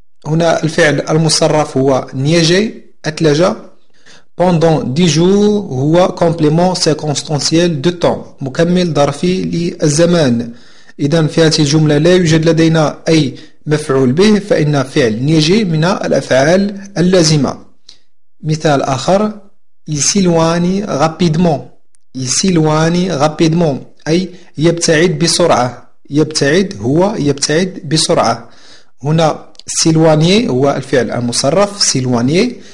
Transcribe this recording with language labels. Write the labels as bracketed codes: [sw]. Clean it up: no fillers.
[ar] هنا الفعل المصرف هو neigé أثلج. [fr] pendant 10 jours [ar] هو [fr] complément circonstanciel de temps [ar] مكمل ظرفي للزمان. إذا في هذه الجملة لا يوجد لدينا أي مفعول به فإن فعل neigé من الأفعال اللازمة. مثال آخر: [fr] Il s'éloigne rapidement. Il s'éloigne rapidement [ar] أي يبتعد بسرعة. يبتعد بسرعة. هنا s'éloigner هو الفعل المصرف s'éloigner.